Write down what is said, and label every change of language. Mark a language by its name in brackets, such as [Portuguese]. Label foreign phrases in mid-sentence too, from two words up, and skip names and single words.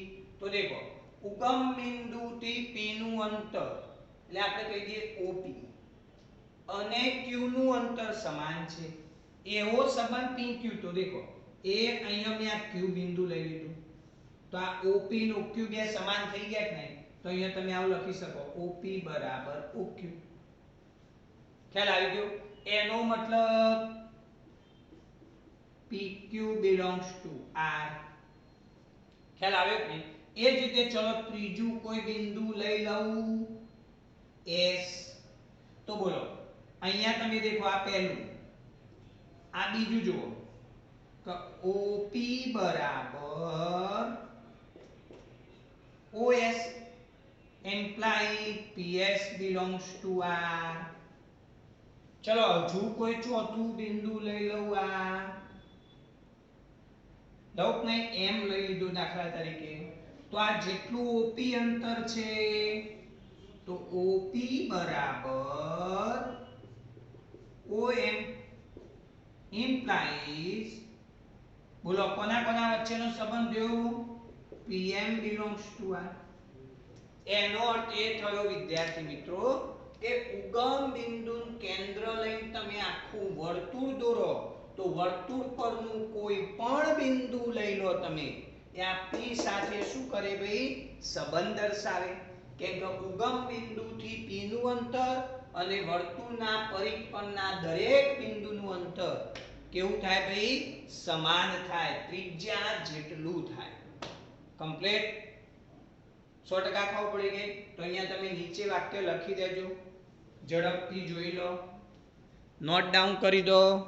[Gujarati] તો દેખો ઉગમ બિંદુ થી P નું અંતર એટલે આપણે કહી દઈએ OP અને Q નું અંતર સમાન છે એવો સંબંધ PQ તો દેખો એ અહીંયા મેં આ Q બિંદુ લઈ લીધું તો આ OP નો OQ બે સમાન થઈ ગયા કે નહીં તો અહીંયા તમે આવું લખી શકો OP બરાબર OQ ખ્યાલ આવી ગયો એનો મતલબ [English] PQ belongs to R [Gujarati] ખ્યાલ આવ્યો કે એ જ રીતે ચલો ત્રીજું કોઈ બિંદુ લઈ લઉં S તો બોલો અહીંયા તમે દેખો આ પહેલું આ બીજું જુઓ કે OP બરાબર [English] OS imply PS belongs to R [Gujarati] ચલો હજુ કોઈ ચોથું બિંદુ લઈ લઉં આ લઉં નહીં એમ લઈ લીધું દાખલા તરીકે તો આ જેટલું OP અંતર છે તો OP બરાબર [English] OM implies [Gujarati] બોલો કોના કોના વચ્ચેનો સંબંધ થયો [English] PM belongs to R [Gujarati] એનો અર્થ એ થયો વિદ્યાર્થી મિત્રો કે ઉગમ બિંદુનું કેન્દ્ર લઈને તમે આખું વર્તુળ દોરો તો વર્તુળ પરનું કોઈ પણ બિંદુ લઈ લો તમે એ આ P સાથે શું કરે ભાઈ સંબંધ દર્શાવે કેમ કે ઉગમ બિંદુથી P નું અંતર અને વર્તુળના પરિઘ પરના દરેક બિંદુનું અંતર કેવું થાય ભાઈ સમાન થાય ત્રિજ્યા જેટલું થાય કમ્પ્લીટ 100% ખબર પડી ગઈ તો અહીંયા તમે નીચે વાક્ય લખી દેજો ઝડપથી જોઈ લો [English] note down [Gujarati] કરી દો